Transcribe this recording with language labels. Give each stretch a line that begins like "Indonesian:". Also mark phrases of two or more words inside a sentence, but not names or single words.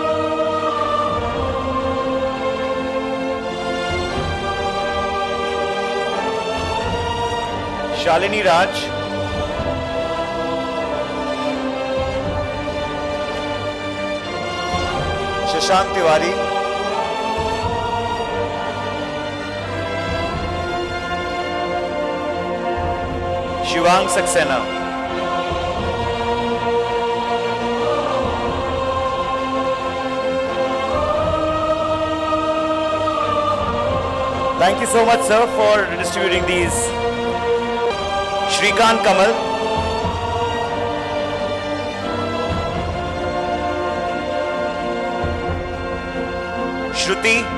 English: Shalini Raj, Shashank Tiwari, Shivang Saxena. Thank you so much, sir, for distributing these. Shrikant Kamal, Shruti,